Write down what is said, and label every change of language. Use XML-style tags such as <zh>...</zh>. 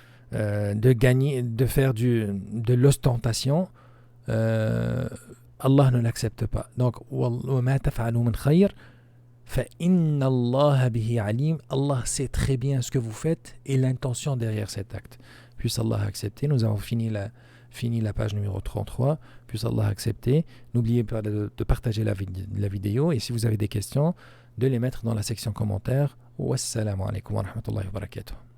<fr>de gagner, de faire de l'ostentation, Allah ne l'accepte pas. Donc,</fr> <ar>وَمَا تَفْعَلُوا مِنْ خَيْرٍ فَإِنَّ اللَّهَ بِهِ عَلِيمٌ.</ar> <fr>Allah sait très bien ce que vous faites et l'intention derrière cet acte. Puisse Allah accepter. Nous avons fini la page numéro 33. Puisse Allah accepter. N'oubliez pas de partager la vidéo, et si vous avez des questions, de les mettre dans la section commentaires. Wassalamu alaikum wa rahmatullahi wa barakatuh.</fr>